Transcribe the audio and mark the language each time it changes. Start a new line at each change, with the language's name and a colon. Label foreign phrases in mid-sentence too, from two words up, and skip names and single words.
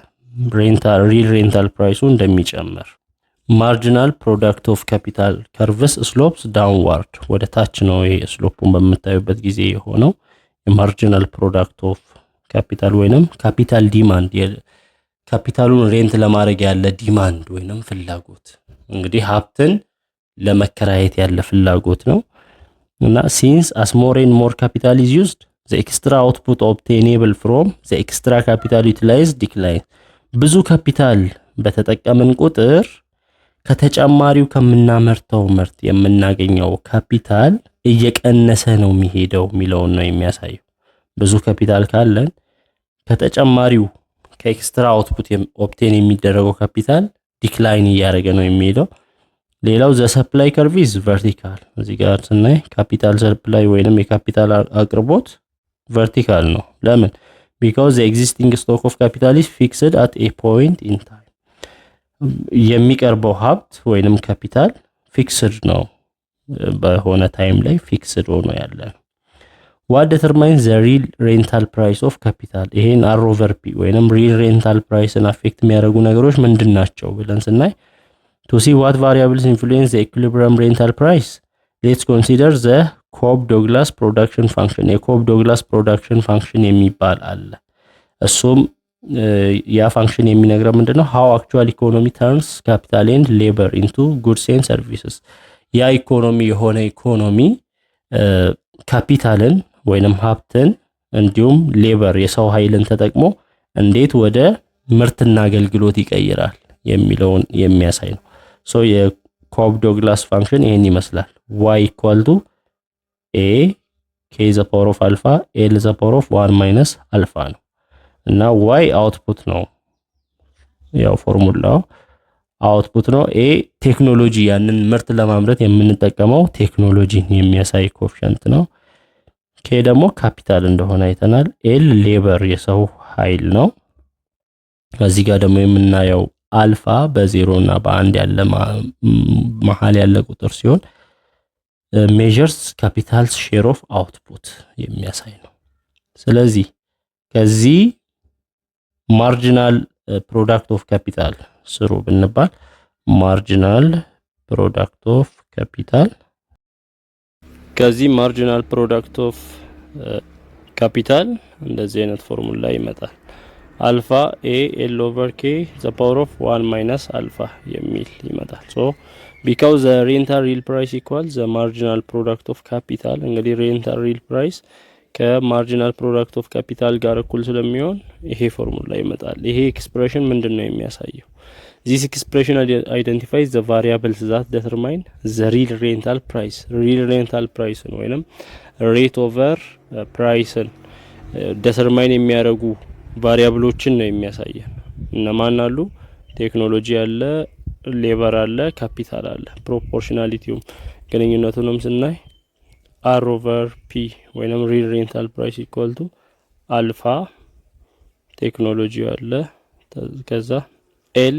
English: real rental price
Amharic: እንደሚጨምር
English: marginal product of capital curves slopes downward
Amharic: ወደ ታች ነው ይሄ ስሎፑን በመታዩበት ጊዜ የሆነው
English: marginal product of capital
Amharic: ወይንም
English: capital demand capital rent
Amharic: ለማድረግ ያለ ዲማንድ ወይንም ፍላጎት እንግዲህ ሀብትን ለመከራየት ያለ ፍላጎት ነው እና
English: since as more and more capital is used the extra output obtainable from the extra capital utilized decline
Amharic: ብዙ ካፒታል በተጠቀምን ቁጥር ከተጨማሪው ከምናመርተው ምርት የምናገኘው ካፒታል እየቀነሰ ነው የሚሄደው ሚለው ነው የሚያሳየው ብዙ ካፒታል ካለን ከተጨማሪው
English: extra output obtain
Amharic: የሚደረገው
English: capital decline
Amharic: እያደረገ ነው የሚሄደው ሌላው
English: the supply curve is vertical
Amharic: እዚህ ጋር ስናይ
English: capital supply
Amharic: ወይንም የካፒታል አቅርቦት ቨርቲካል ነው ለምን
English: because the existing stock of capital is fixed at a point in time
Amharic: የሚቀርበው ሀብት ወይንም ካፒታል ፊክስድ ነው በሆነ ታይም ላይ ፊክስድ ሆኖ ያለ
English: what determines the real rental price of capital ይሄን r over p ወይንም real rental price-ን አፌክት
Amharic: የሚያደርጉ ነገሮች ምንድናቸው ብለን ስናይ
English: to see what variables influence the equilibrium rental price let's consider the Cobb-Douglas production function የኮብ-ዶግላስ production function
Amharic: የሚባል አለ እሱም ያ ፋንክሽን የሚነግረው ምንድነው
English: how actual economy turns capital and labor into goods and services
Amharic: ያ ኢኮኖሚ የሆነ ኢኮኖሚ ካፒታልን ወይንም ሀብትን እንዲሁም ሌበር የሰው ኃይልን ተጠቅሞ እንዴት ወደ ምርትና አገልግሎት ይቀይራል የሚለውን የሚያሳይ ነው ሶ የኮብ-ዶግላስ ፋንክሽን ይሄን ይመስላል
English: y equal to a k the power of alpha l the power of 1 minus alpha
Amharic: ነው እና y አውትፑት ነው ያው ፎርሙላው አውትፑት ነው a ቴክኖሎጂ ያንን ምርት ለማምረት የምንጠቀመው ቴክኖሎጂን የሚያሳይ ኮኤፊሺየንት ነው k ደግሞ ካፒታል እንደሆነ አይተናል l ሌበር የሰው ኃይል ነው እዚህ ጋር ደግሞ የምናየው አልፋ በ0 እና በ1 ያለ መሃል ያለ ቁጥር ሲሆን
English: measures capital's share of output
Amharic: የሚያሳይ ነው ስለዚህ ከዚህ
English: marginal product of capital
Amharic: ስሩ ብንባል
English: marginal product of capital
Amharic: ከዚህ
English: marginal product of capital
Amharic: እንደዚህ አይነት ፎርሙላ ይመጣል አልፋ
English: a l over k the power of 1 minus alpha
Amharic: የሚል ይመጣል
English: ሶ because the rental real price equals the marginal product of capital እንግዲህ rental real price marginal product of capital
Amharic: ጋር እኩል ስለሚሆን ይሄ ፎርሙላ ይመጣል ይሄ ኤክስፕሬሽን ምንድነው የሚያሳየው
English: this expression identifies the variables that determine the real rental
Amharic: price ወይንም
English: rate over price determine
Amharic: የሚያደርጉ ቫሪያብሎችን ነው የሚያሳየን እነማን አሉ ቴክኖሎጂ አለ ሌበር አለ ካፒታል አለ ፕሮፖርሽናሊቲው ግንኙነቱንም
English: ስናይ r over p ወይንም real rental price equal to alpha technology አለ፣ ከዛ ኤል